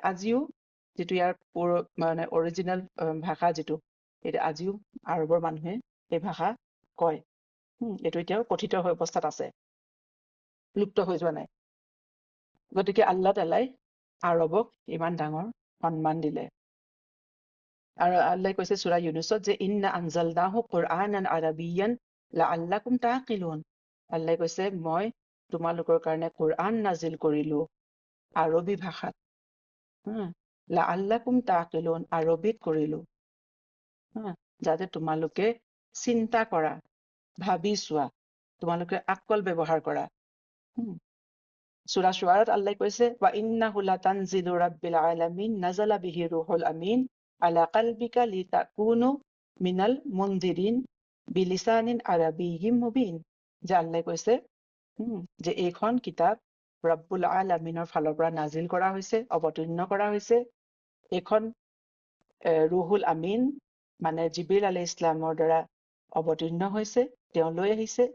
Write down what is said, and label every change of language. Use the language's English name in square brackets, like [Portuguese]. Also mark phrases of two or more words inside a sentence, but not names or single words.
[Assamese] আজিও যিটো ইয়াৰ মানে অৰিজিনেল ভাষা, যিটো এতিয়া আজিও আৰবৰ মানুহে এই ভাষা কয়। এইটো এতিয়াও কথিত অৱস্থাত আছে, লুপ্ত হৈ যোৱা নাই। গতিকে আল্লাহ তাআলাই আৰবক ইমান ডাঙৰ সন্মান দিলে। আৰু আল্লাহ কৈছে সূৰা ইউনুছত যে [Arabic] إنا أنزلناه قرآنا عربيا لعلكم تعقلون. [Assamese] আল্লাহ কৈছে মই তোমালোকৰ কাৰণে কোৰআন নাজিল কৰিলো আৰবী ভাষাত, [Arabic] لعلكم تعقلون, [Assamese] আৰবীত কৰিলো, যাতে তোমালোকে চিন্তা কৰা, ভাবি চোৱা, তোমালোকে আকল ব্যৱহাৰ কৰা। সূৰা শুআৰাত আল্লাহ কৈছে [Arabic] وإنه لتنزيل رب العالمين نزل به الروح الأمين على قلبك لتكون من المنذرين بلسان عربي مبين. [Assamese] যে আল্লাহ কৈছে যে এইখন কিতাপ [Arabic] رب العالمين [Assamese] ফালৰ পৰা নাজিল কৰা হৈছে, অৱতীৰ্ণ কৰা হৈছে। এইখন [Arabic] الروح الأمين [Assamese] মানে জিবৰিল [Arabic] عليه الإسلام [Assamese] দ্বাৰা অৱতীৰ্ণ হৈছে, তেওঁ লৈ আহিছে।